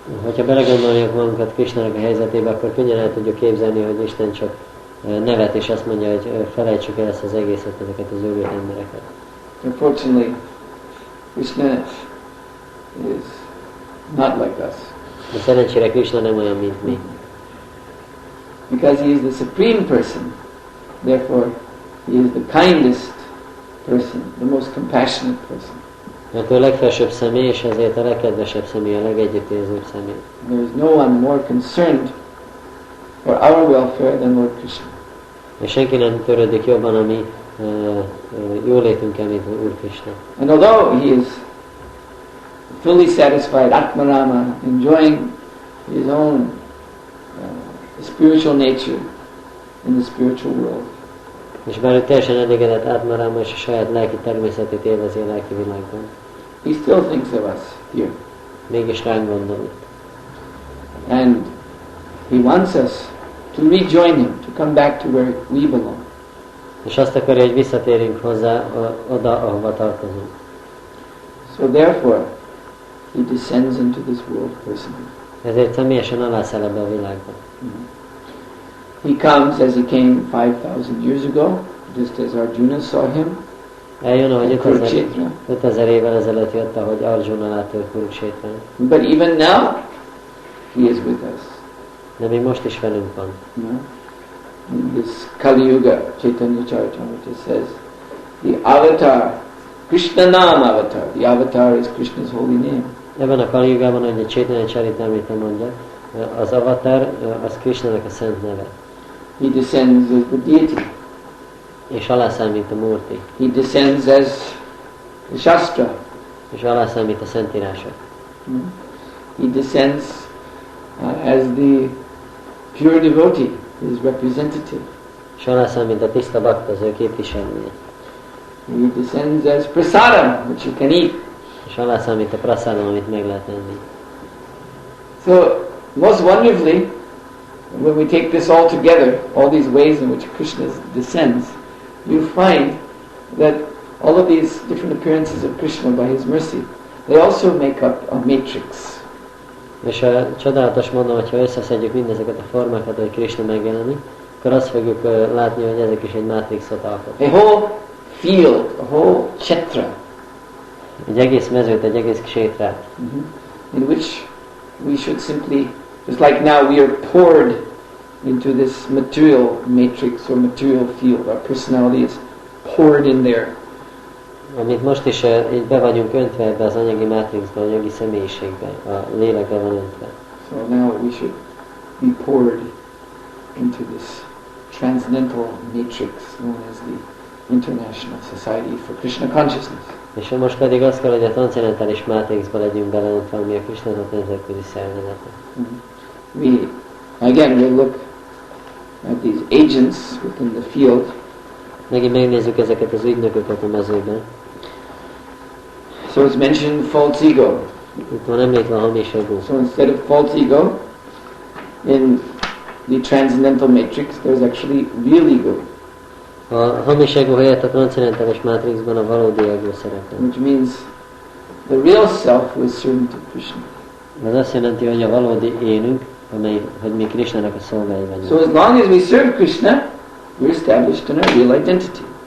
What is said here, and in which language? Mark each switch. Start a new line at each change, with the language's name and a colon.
Hungarian: Hogyha belegondoljuk magunkat Krishnának a helyzetébe, akkor könnyen el tudjuk képzelni, hogy Isten csak nevet, és azt mondja, hogy felejtsük el ezt az egészet, ezeket az őrült embereket.
English: Unfortunately, Krishna is not like us.
Hungarian: De szerencsére Krishna nem olyan, mint mi.
English: Because he is the supreme person, therefore he is the kindest person, the most compassionate person.
Hungarian: Mert ő a legfelsőbb személy, és ezért a legkedvesebb személy, a legegyüttérzőbb személy.
English: There is no one more concerned for our welfare than Lord Krishna.
Hungarian: És senki nem törődik jobban a mi jólétünkkel, mint Úr Krishna.
English: And although he is fully satisfied, Atmarama, enjoying his own spiritual nature in the spiritual world,
Hungarian: És bár ő teljesen elégedett Atmarama, és a saját lelki természetét élvezi a lelki világban,
English: he still thinks of us here.
Hungarian: mégis ránk gondol itt.
English: And he wants us to rejoin him, to come back to where we belong.
Hungarian: És azt akarja, hogy visszatérjünk hozzá oda, ahova tartozunk.
English: So therefore, he descends into this world personally.
Hungarian: Ezért személyesen alászáll ebbe a világba.
English: He comes as he came 5,000 years ago, just as Arjuna saw him.
Hungarian: Eljön, ahogy
English: at Kurukshetra.
Hungarian: 5000 évvel ezelőtt jött, ahogy Arjuna látta Kurukshetrán.
English: But even now, he is with us.
Hungarian: De még most is velünk van.
English: In this Kali Yuga, Chaitanya Charitamrita says, the avatar, Krishna Nam avatar, the avatar is Krishna's holy name.
Hungarian: Ebben a Kali Yugában, ahogy a Chaitanya Charitamrita mondja, az avatar, az Krishnának a szent neve.
English: He descends as the deity.
Hungarian: És alászámít a Murti.
English: He descends as the Shastra.
Hungarian: És alászámít a Szentírások.
English: He descends as the pure devotee, his representative.
Hungarian: És alászámít a tiszta bhakta, az ő képviselője.
English: He descends as prasadam, which you can eat.
Hungarian: És alászámít a prasadam, amit meg lehet enni.
English: So, most wonderfully, when we take this all together, all these ways in which Krishna descends, you find that all of these different appearances of Krishna by his mercy, they also make up a matrix.
Hungarian: És csodálatos mondom, hogyha összeszedjük mindezeket a formákat, hogy Krishna megjelenik, akkor azt fogjuk látni, hogy ezek is egy mátrixot alkotnak.
English: A whole field, a whole kshetra.
Hungarian: Egy egész mezőt, egy egész ksétrát.
English: In which we should simply, just like now we are poured into this material matrix or material field, our personality is poured in there.
Hungarian: Amit most is így be vagyunk öntve ebbe az anyagi mátrixba, az anyagi személyiségbe, a lélekbe van öntve.
English: So now we should be poured into this transcendental matrix known as the International Society for Krishna Consciousness.
Hungarian: És most pedig azt kell, hogy a transzcendentális mátrixba legyünk beleöntve, ami a Krishnának nemzetközi szervezete.
English: We again we'll look at these agents within the field.
Hungarian: Megint megnézzük ezeket az ügynököket a mezőben.
English: So it's mentioned false ego.
Hungarian: Itt van említve a hamis ego.
English: So instead of false ego, in the transcendental matrix, there's actually real ego.
Hungarian: A hamis ego helyett a transzcendentális mátrixban a valódi ego szerepel.
English: Which means the real self was servant of Krishna.
Hungarian: Ez azt jelenti, hogy a valódi énünk, hogy mi Krishnának a szolgái vagyunk.
English: So as long as we serve Krishna, we're established in our real identity.